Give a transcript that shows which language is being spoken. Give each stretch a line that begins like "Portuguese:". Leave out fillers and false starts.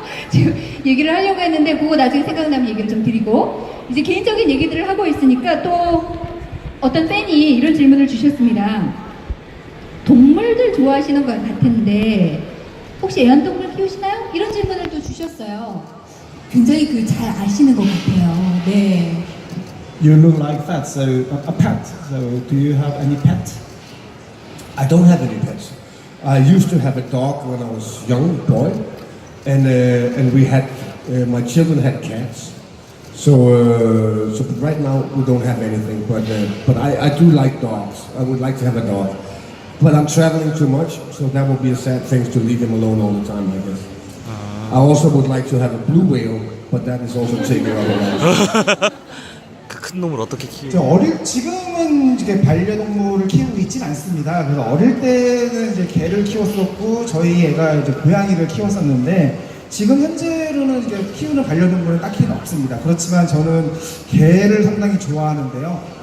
Korean: 지금 얘기를 하려고 했는데 그거 나중에 생각나면 얘기를 좀 드리고 이제 개인적인 얘기들을 하고 있으니까 또 어떤 팬이 이런 질문을 주셨습니다. 동물들 좋아하시는 것 같은데 혹시 애완동물 키우시나요? 이런 질문을 또 주셨어요. 굉장히 잘 아시는 것 같아요. 네.
English: You look like that, so a pet. So do you have any pet? I don't have any pets. I used to have a dog when I was young boy, and we had my children had cats. So but right now we don't have anything. But I do like dogs. I would like to have a dog. But I'm traveling too much, so that would be a sad thing to leave him alone all the time, I guess. I also would like to have a blue whale, but that is also taking our lives.
Korean: 그 큰 놈을 어떻게 키워? 지금은 이제 반려동물을 키우고 있진 않습니다. 그래서 어릴 때는 이제 개를 키웠었고 저희 애가 이제 고양이를 키웠었는데 지금 현재로는 이제 키우는 반려동물은 딱히는 없습니다. 그렇지만 저는 개를 상당히 좋아하는데요.